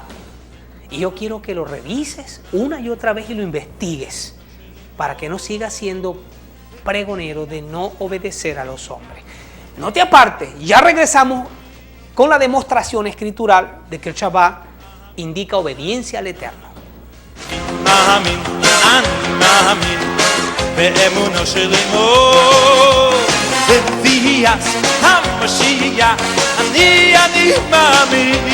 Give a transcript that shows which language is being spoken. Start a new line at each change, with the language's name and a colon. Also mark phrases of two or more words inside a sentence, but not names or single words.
Spanish: Y yo quiero que lo revises una y otra vez y lo investigues para que no sigas siendo pregonero de no obedecer a los hombres. No te apartes, ya regresamos con la demostración escritural de que el Shabbat indica obediencia al Eterno.
Hebrew: מאמין, אני מאמין באמונו של אמו בביאת המשיח אני מאמין